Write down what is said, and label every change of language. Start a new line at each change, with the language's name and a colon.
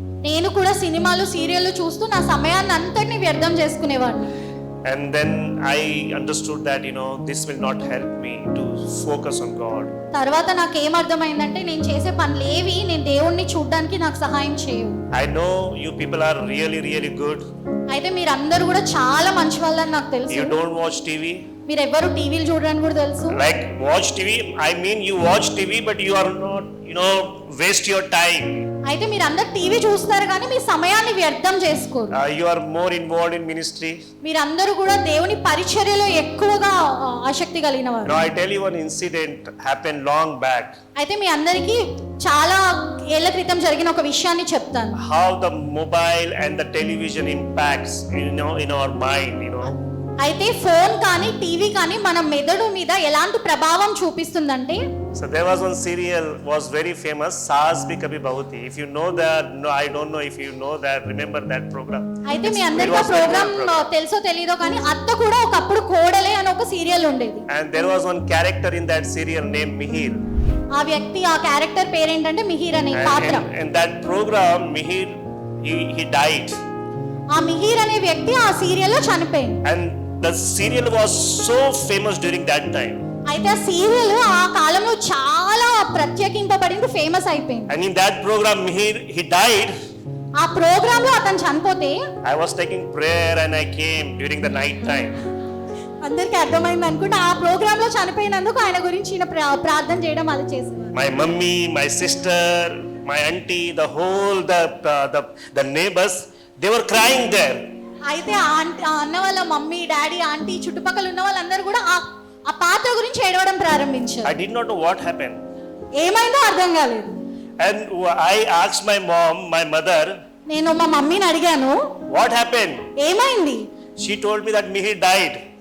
Telugu: నేను కూడా సినిమాలు సీరియల్లు చూస్తూ నా సమయాన్ని అంతటిని వ్యర్థం చేసుకునేవాడిని.
English: And then I understood that this will not help me to focus on God.
Telugu: తర్వాత నాకు ఏం అర్థమైందంటే నేను చేసే పనులు ఏవి నేను దేవుణ్ణి చూడడానికి నాకు సహాయం చేయవు.
English: I know you people are really good.
Telugu: అయితే మీరందరూ కూడా చాలా మంచి వాళ్ళని నాకు తెలుసు.
English: You don't watch TV.
Telugu: మీరు ఎవరు టీవీలు చూడరని కూడా తెలుసు.
English: Like watch TV, I mean you watch TV but you are not waste your time.
Telugu: అయితే మీరు అందరు టీవీ చూస్తారు కానీ మీ సమయాన్ని వ్యర్థం చేసుకోరు.
English: You are more involved in ministry.
Telugu: మీరందరూ కూడా దేవుని పరిచర్యలో ఎక్కువగా ఆసక్తి కలిగిన వారు.
English: Now I tell you one incident happened long back.
Telugu: అయితే మీ అందరికీ చాలా ఏళ్ల క్రితం జరిగిన ఒక విషయాన్ని చెప్తాను.
English: How the mobile and the television impacts, in our mind,
Telugu: అయితే ఫోన్ కానీ టీవీ కానీ మన మెదడు మీద ఎలాంటి ప్రభావం చూపిస్తుందంటే,
English: So there was one serial was very famous, Saas Bhi Kabhi Bahu Thi. If you know that, no, I don't know if you know that, remember that program.
Telugu: అయితే మీ
English: It
Telugu: అందరికీ ఆ
English: was very good
Telugu: programme
English: program.
Telugu: తెలుసో తెలీదో కానీ అత్త కూడా ఒకప్పుడు కోడలే అని ఒక సీరియల్ ఉండేది.
English: And there was one character in that serial named Mihir.
Telugu: ఆ వ్యక్తి ఆ క్యారెక్టర్ పేరేంటంటే మిహిర్ అనే
English: And
Telugu: పాత్ర.
English: in that program, Mihir, he died.
Telugu: ఆ మిహిర్ అనే వ్యక్తి ఆ సీరియల్లో చనిపోయింది.
English: And the serial was so famous during that time.
Telugu: అయితే ఆ సీరియల్ ఆ కాలంలో చాలా ప్రత్యేకింపబడింది, ఫేమస్ అయిపోయింది.
English: And in that program, Mihir, he died.
Telugu: ఆ ప్రోగ్రామ్ లో అతను చనిపోతే
English: I was taking prayer and I came during the night time.
Telugu: అందరికి అర్థమైంది అనుకుంటే ఆ ప్రోగ్రామ్ లో చనిపోయినందుకు ఆయన గురించి ఈయన ప్రార్థన చేయడం అది చేసేవారు.
English: My mummy, my sister, my auntie, the whole the neighbors, they were crying there.
Telugu: అయితే ఆ అన్న వాళ్ళ మమ్మీ, డాడీ, ఆంటీ, చుట్టుపక్కల ఉన్న వాళ్ళందరూ కూడా ఆ పాత్ర గురించి ఏడవడం ప్రారంభించారు.
English: I did not know what happened.
Telugu: ఏమైందో అర్థం కాలేదు.
English: And I asked my mom, my mother,
Telugu: నేను మా మమ్మీని అడిగాను,
English: what happened?
Telugu: ఏమైంది?
English: She told me that Mihir died.